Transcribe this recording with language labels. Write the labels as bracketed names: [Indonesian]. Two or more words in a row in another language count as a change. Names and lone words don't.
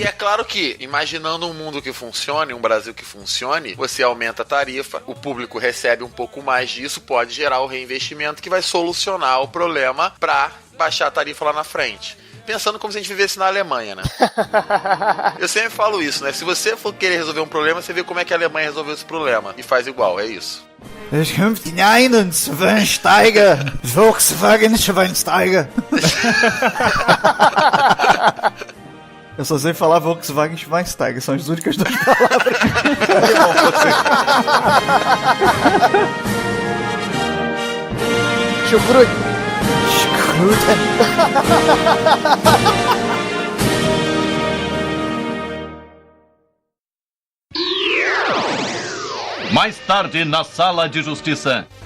[Portuguese] E é claro que, imaginando um mundo que funcione, um Brasil que funcione, você aumenta a tarifa, o público recebe um pouco mais disso, pode gerar o reinvestimento que vai solucionar o problema pra baixar a tarifa lá na frente. Pensando como se a gente vivesse na Alemanha, né? Eu sempre falo isso, né? Se você for querer resolver um problema, você vê como é que a Alemanha resolveu esse problema. E faz igual, é isso. [German] Es kommt hinein und Schweinsteiger, Volkswagen Schweinsteiger. [Portuguese] Eu só sei falar Volkswagen Schweinsteiger, são as únicas duas palavras. Chucrute. Mais tarde, na Sala de Justiça.